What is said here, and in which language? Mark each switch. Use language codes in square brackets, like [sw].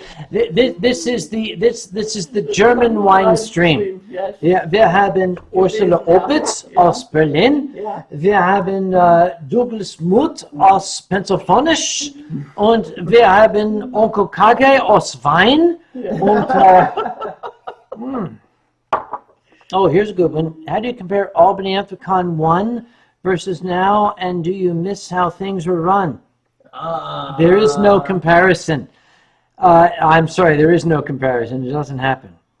[en] This is the German Winestream. Yes. [de] Ja, wir haben Ursula Oppitz aus Berlin. Ja. Wir haben Douglas Muth aus Pennsylvania und wir haben Onkel Kage aus Wein. [en] Und, oh, here's a good one. How do you compare Albany Anthrocon 1 versus now, and do you miss how things were run? There is no comparison. I'm sorry, there is no comparison. It doesn't happen.